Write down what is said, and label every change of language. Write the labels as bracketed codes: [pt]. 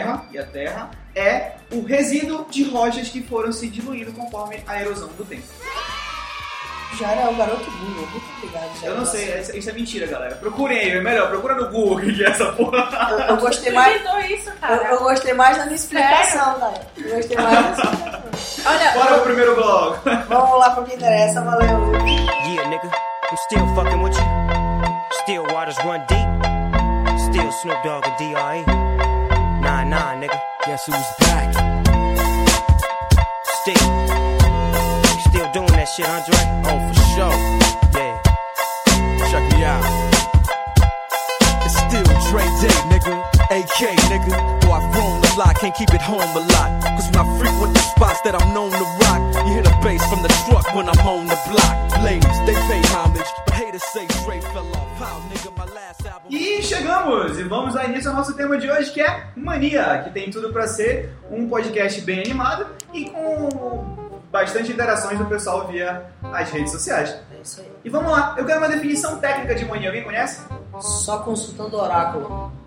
[pt] E a terra é o resíduo de rochas que foram se diluindo conforme a erosão do tempo. Já era o garoto Google, muito obrigado. Já eu não sei, isso é mentira, galera. Procurem aí, é melhor, procura no Google que é essa porra. Eu gostei mais. Isso, cara. Eu gostei mais da minha explicação, galera. Eu gostei mais da explicação. Olha, bora pro primeiro vlog. Vamos lá pro que interessa, valeu. [en] Yeah, nigga, I'm still fucking with you. Still waters run deep. Still Snoop Dogg and D.R.E. Nah, nah, nigga. Guess who's back? Still. Doing that shit, Andre? Oh, for sure. Yeah. Check me out. It's still Dre Day, nigga. AK, nigga. Though I've grown a lot, can't keep it home a lot. Cause when I frequent the spots that I'm known to rock, bass from the truck when I'm on the block. Blaze, they pay homage, but haters say Dre fell off. Pow, nigga, my last album. [pt] E chegamos! E vamos dar início ao nosso tema de hoje, que é Mania, que tem tudo pra ser um podcast bem animado e com bastante interações do pessoal via as redes sociais. É isso aí. E vamos lá, eu quero uma definição técnica de mania, alguém conhece? Só consultando o oráculo.